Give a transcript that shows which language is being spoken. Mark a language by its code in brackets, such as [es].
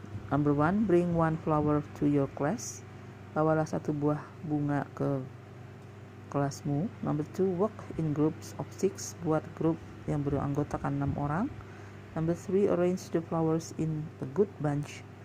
[en] Number 1, bring one flower to your class. [id] Bawalah satu buah bunga ke kelasmu. [en] Number 2, work in groups of 6. [id] Buat grup yang beranggotakan 6 orang. [en] Number 3, arrange the flowers in a good bunch.